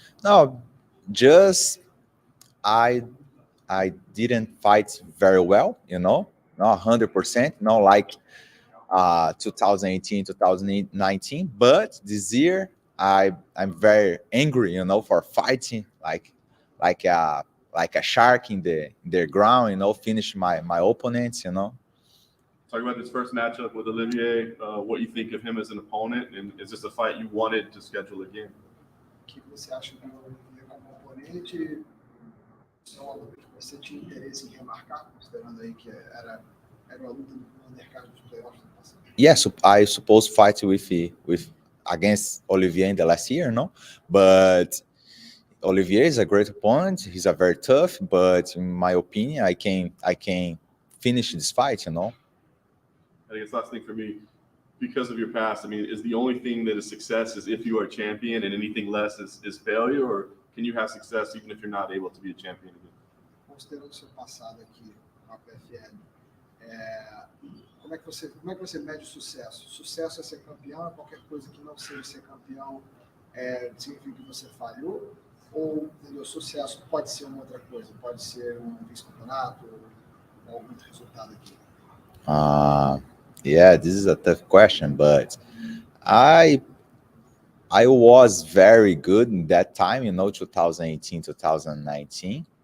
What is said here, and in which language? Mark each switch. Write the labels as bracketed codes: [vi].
[en] No, just I didn't fight very well, not 100%, not like 2018, 2019, but this year I'm very angry, for fighting like a shark in the ground, finish my opponents, Talk about this first matchup with Olivier, what you think of him as an opponent, and is this a fight you wanted to schedule again? [pt] O que você acha do Olivier como oponente? É uma luta que você tinha interesse em remarcar, considerando aí que era uma luta no undercard dos playoffs no passado? [en] Yes, I suppose fight with against Olivier in the last year, but Olivier is a great opponent. He's a very tough, but in my opinion, I can finish this fight, I guess last thing for me, because of your past, is the only thing that is success is if you are a champion, and anything less is failure, or can you have success even if you're not able to be a champion again? [pt] Considerando o seu passado aqui com a PFL, como é que você mede o sucesso? Sucesso é ser campeão, qualquer coisa que não seja ser campeão significa que você falhou? Ou o sucesso pode ser uma outra coisa? Pode ser um vice-campeonato ou algum outro resultado aqui? [en] Yeah, this is a tough question, but I was very good in that time, 2018, 2019.